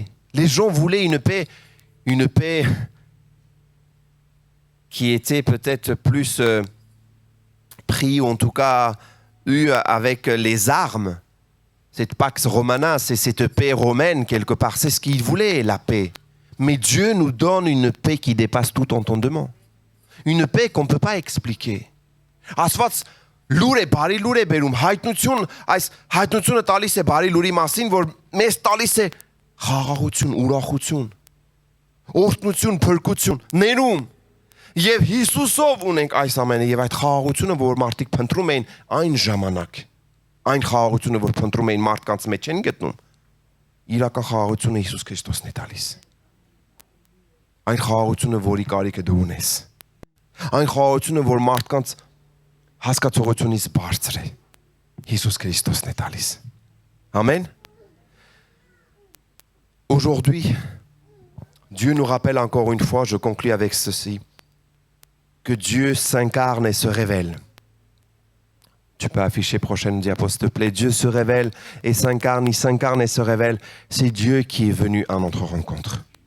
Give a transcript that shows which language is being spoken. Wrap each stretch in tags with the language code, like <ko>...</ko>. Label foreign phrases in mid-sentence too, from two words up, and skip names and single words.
<fr>Les gens voulaient une paix qui était peut-être plus pris, ou en tout cas eu avec les armes. Cette Pax Romana, c'est cette paix romaine quelque part. C'est ce qu'ils voulaient, la paix. Mais Dieu nous donne une paix qui dépasse tout entendement. Une paix qu'on ne peut pas expliquer.</fr> <hy>Աստված լուր է, բարի լուր է բերում, հայտնություն, այս հայտնությունը տալիս է բարի լուրի մասին, որ մեզ տալիս է խաղաղություն, ուրախություն, օրհնություն, փրկություն, ներում։ Եվ Հիսուսով ունենք այս ամենը, եւ այդ խաղաղությունը, որ մարդիկ փնտրում էին այն ժամանակ, այն խաղաղությունը, որ փնտրում էին մարդկանց մեջ են գտնում, իրական խաղաղությունը Հիսուս Քրիստոսն է տալիս։ Այն խաղաղությունը, որի կարիքը դու ունես։ Այն խաղաղությունը, որ մարդկանց հասկացողությունից բարձր է։ Հիսուս Քրիստոսն է տալիս։ Amen.</hy> <fr>Aujourd'hui, Dieu nous rappelle encore une fois, je conclus avec ceci, que Dieu s'incarne et se révèle. Tu peux afficher prochaine diapo, s'il te plaît. Dieu se révèle et s'incarne, il s'incarne et se révèle. C'est Dieu qui est venu à notre rencontre.</fr>